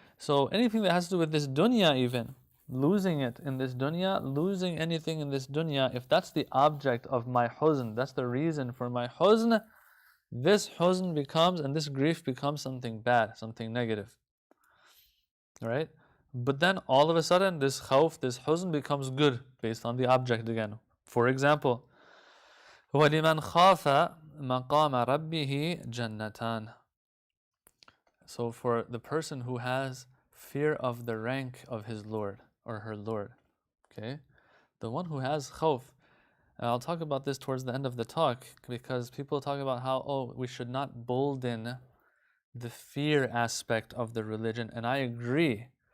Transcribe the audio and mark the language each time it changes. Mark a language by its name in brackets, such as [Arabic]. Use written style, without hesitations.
[English] So anything that has to do with this dunya even, losing it in this dunya, losing anything in this dunya, if that's the object of my huzn, that's the reason for my huzn, this huzn becomes, and this grief becomes something bad, something negative. Right? But then all of a sudden, this khawf, this huzn becomes good, based on the object again. [Arabic] For example, وَلِمَنْ خَافَ مَقَامَ رَبِّهِ جَنَّتَانِ. [English] So for the person who has fear of the rank of his Lord, or her Lord, okay? The one who has khawf, and I'll talk about this towards the end of the talk, because people talk about how, we should not bolden the fear aspect of the religion, and I agree.